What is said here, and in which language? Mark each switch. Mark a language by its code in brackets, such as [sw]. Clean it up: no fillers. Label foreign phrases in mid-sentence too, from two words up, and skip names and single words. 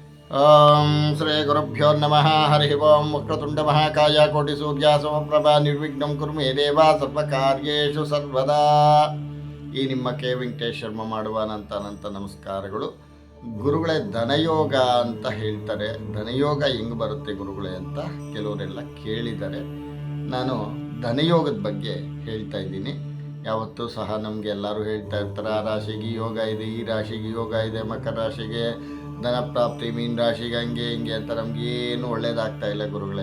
[sa] ಓಂ ಶ್ರೀ ಗುರುಭ್ಯೋ ನಮಃ. ಹರಿ ಓಂ. ವಕ್ರತುಂಡ ಮಹಾಕಾಯ ಕೋಟಿ ಸೂರ್ಯ ಸಮಪ್ರಭಾ ನಿರ್ವಿಘ್ನಂ ಕುರು ಮೇ ದೇವ ಸರ್ವಕಾರ್ಯೇಷು ಸರ್ವದಾ. [kn] ಈ ನಿಮ್ಮ ಕೆ ವೆಂಕಟೇಶ್ ಶರ್ಮ ಮಾಡುವ ಅನಂತ ನಮಸ್ಕಾರಗಳು. ಗುರುಗಳೇ, ಧನಯೋಗ ಅಂತ ಹೇಳ್ತಾರೆ. ಧನಯೋಗ ಹೆಂಗೆ ಬರುತ್ತೆ ಗುರುಗಳೇ ಅಂತ ಕೆಲವರೆಲ್ಲ ಕೇಳಿದ್ದಾರೆ. ನಾನು ಧನಯೋಗದ ಬಗ್ಗೆ ಹೇಳ್ತಾ ಇದ್ದೀನಿ. ಯಾವತ್ತೂ ಸಹ ನಮಗೆ ಎಲ್ಲರೂ ಹೇಳ್ತಾ ಇರ್ತಾರೆ, ಆ ರಾಶಿಗೆ ಯೋಗ ಇದೆ, ಈ ರಾಶಿಗೆ ಯೋಗ ಇದೆ, ಮಕರ ರಾಶಿಗೆ ಧನ ಪ್ರಾಪ್ತಿ, ಮೀನ ರಾಶಿಗೆ ಹಂಗೆ ಹಿಂಗೆ ಅಂತ ನಮಗೇನು ಒಳ್ಳೇದಾಗ್ತಾ ಇಲ್ಲ ಗುರುಗಳೇ.